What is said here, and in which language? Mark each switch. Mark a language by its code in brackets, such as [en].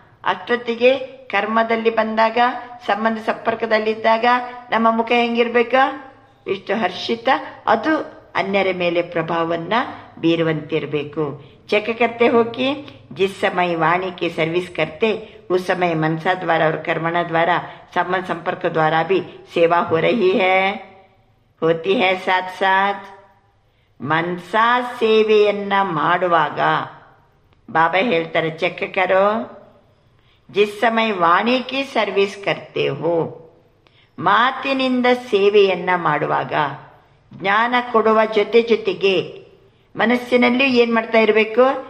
[kn] ಅಷ್ಟೊತ್ತಿಗೆ ಕರ್ಮದಲ್ಲಿ ಬಂದಾಗ, ಸಂಬಂಧ ಸಂಪರ್ಕದಲ್ಲಿದ್ದಾಗ ನಮ್ಮ ಮುಖ ಹೆಂಗಿರ್ಬೇಕು? ಇಷ್ಟು ಹರ್ಷಿತ, ಅದು ಅನ್ಯರ ಮೇಲೆ ಪ್ರಭಾವವನ್ನ ಬೀರುವಂತಿರಬೇಕು. [hi] ಚೆಕ್ करते हो कि जिस समय वाणी की सर्विस करते उस समय मनसा द्वारा और कर्मणा द्वारा संबंध संपर्क द्वारा भी सेवा हो रही है, होती है. साथ साथ [kn] ಮನಸಾ ಸೇವೆಯನ್ನ ಮಾಡುವಾಗ ಬಾಬಾ ಹೇಳ್ತಾರೆ, [hi] ಚೆಕ್ ಕರೋ ಜಿಸ್ ಸಮಯ ವಾಣಿ ಕಿ ಸರ್ವಿಸ್ ಕರ್ತೆ ಹೋ. [kn] ಮಾತಿನಿಂದ ಸೇವೆಯನ್ನ ಮಾಡುವಾಗ ಜ್ಞಾನ ಕೊಡುವ ಜೊತೆಗೆ ಮನಸ್ಸಿನಲ್ಲಿ ಏನ್ ಮಾಡ್ತಾ ಇರಬೇಕು?